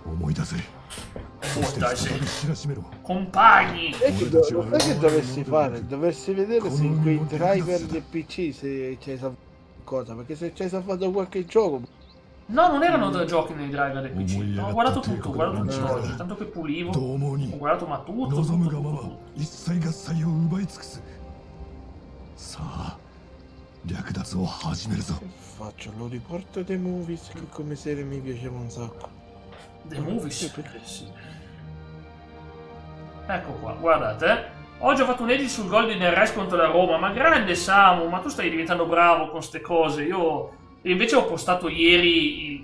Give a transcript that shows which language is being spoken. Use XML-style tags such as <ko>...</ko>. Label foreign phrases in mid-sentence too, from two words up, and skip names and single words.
<it>Compagni! Sai che dovresti fare? Dovresti vedere se in quei driver del PC se c'hai salvato cosa, perché se c'hai salvato qualche gioco No, non erano da giochi nei driver del PC. No, ho guardato tutto oggi, tanto che pulivo. Ho guardato ma tutto.</it> <ja>一切合切を奪い尽くす。さあ、略奪を始めるぞ。</ja> <it>Che faccio? Lo riporto dei movies che come serie mi piaceva un sacco. The Movies? Sì. Ecco qua, guardate. Oggi ho fatto un edit sul gol di Neres contro la Roma. Ma grande Samu, ma tu stai diventando bravo con ste cose. Io invece ho postato ieri...</it>